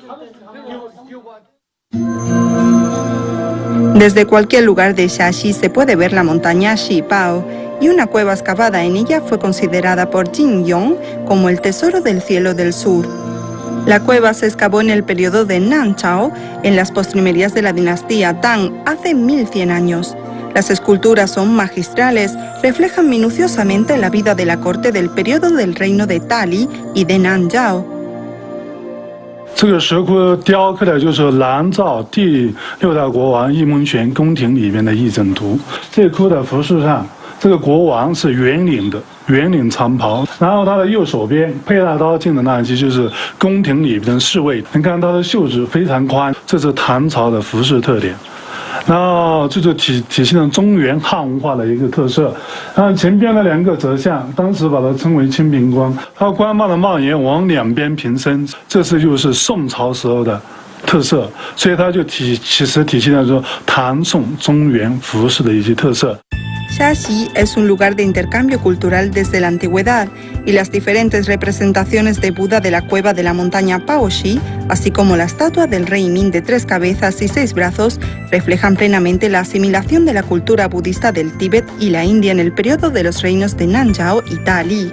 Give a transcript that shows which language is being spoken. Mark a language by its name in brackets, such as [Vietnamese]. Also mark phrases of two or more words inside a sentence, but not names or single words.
[Spanish] Desde cualquier lugar de Shaanxi se puede ver la montaña Shipao, y una cueva excavada en ella fue considerada por Jin Yong como el tesoro del cielo del sur. La cueva se excavó en el periodo de Nanchao, en las postrimerías de la dinastía Tang, hace 1100 años. Las esculturas son magistrales, reflejan minuciosamente la vida de la corte del periodo del reino de Tali y de Nanzhao. [Chinese] 这个石窟雕刻的就是南诏第6代国王易蒙玄宫廷里面的议政图。这窟的服饰上，这个国王是圆领的圆领长袍，然后他的右手边佩大刀进的那一期就是宫廷里边的侍卫。你看他的袖子非常宽，这是唐朝的服饰特点。然后这就体现了中原汉文化的一个特色。然后前边的2个则像，当时把它称为清平冠，它官帽的帽檐往2边平伸，这是又是宋朝时候的特色，所以它就其实体现了说唐宋中原服饰的一些特色。 [Spanish] Shaxi es un lugar de intercambio cultural desde la antigüedad y las diferentes representaciones de Buda de la cueva de la montaña Baoxi, así como la estatua del rey Min de 3 cabezas y 6 brazos, reflejan plenamente la asimilación de la cultura budista del Tíbet y la India en el periodo de los reinos de Nanzhao y Dali.